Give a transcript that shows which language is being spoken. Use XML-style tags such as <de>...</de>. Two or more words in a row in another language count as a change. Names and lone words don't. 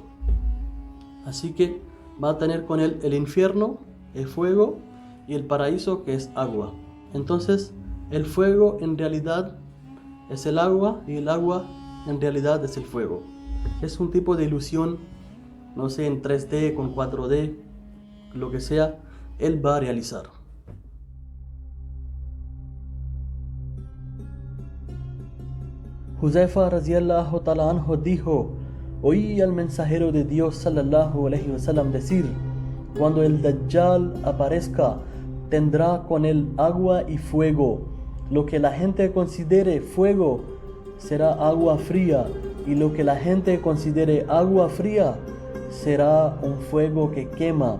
<es>Así que va a tener con él el infierno, el fuego, y el paraíso, que es agua. Entonces el fuego en realidad es el agua y el agua en realidad es el fuego. Es un tipo de ilusión, no sé, en 3D, con 4D, lo que sea, él va a realizar. Huzaifa</es> <ar>رضي الله تعالى عنه</ar> <es>dijo, oí al mensajero de Dios</es> <ar>صلى الله عليه وسلم</ar> <es>decir, cuando el Dajjal aparezca, tendrá con él agua y fuego. Lo que la gente considere fuego será agua fría, y lo que la gente considere agua fría será un fuego que quema.</es>